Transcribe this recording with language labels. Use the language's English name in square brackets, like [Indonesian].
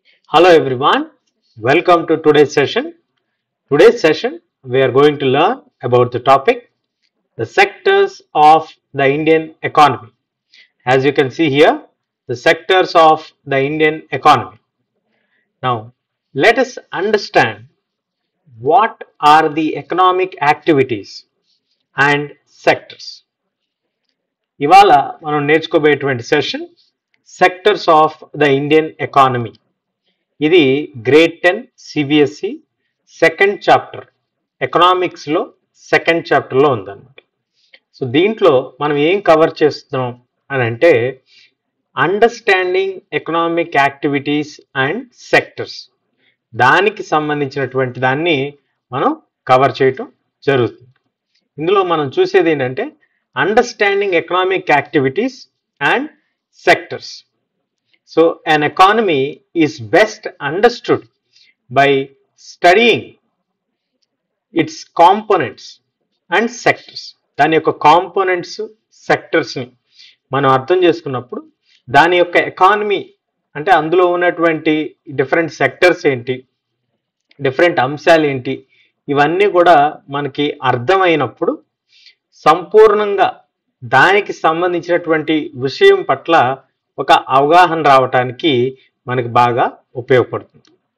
[English] Hello everyone, welcome to today's session. Today's session we are going to learn about the topic the sectors of the Indian economy. As you can see here, the sectors of the Indian economy. Now let us understand what are the economic activities and sectors. [Telugu] ఇవాళ మనం నేర్చుకోబోయేటువంటి session sectors of the Indian economy. ఇది grade 10 CBSE second chapter ఎకనామిక్స్లో second చాప్టర్లో ఉందన్నమాట. So దీంట్లో మనం ఏం cover చేస్తున్నాం అని అంటే understanding economic activities and sectors, దానికి సంబంధించినటువంటి దాన్ని మనం కవర్ చేయటం జరుగుతుంది. ఇందులో మనం చూసేది ఏంటంటే understanding economic activities and sectors. [English] So an economy is best understood by studying its components and sectors. [Telugu] దాని యొక్క కాంపోనెంట్స్ సెక్టర్స్ని మనం అర్థం చేసుకున్నప్పుడు దాని యొక్క ఎకానమీ అంటే అందులో ఉన్నటువంటి డిఫరెంట్ సెక్టర్స్ ఏంటి, డిఫరెంట్ అంశాలు ఏంటి, ఇవన్నీ కూడా మనకి అర్థమైనప్పుడు సంపూర్ణంగా దానికి సంబంధించినటువంటి విషయం పట్ల ఒక అవగాహన రావటానికి మనకి బాగా ఉపయోగపడుతుంది.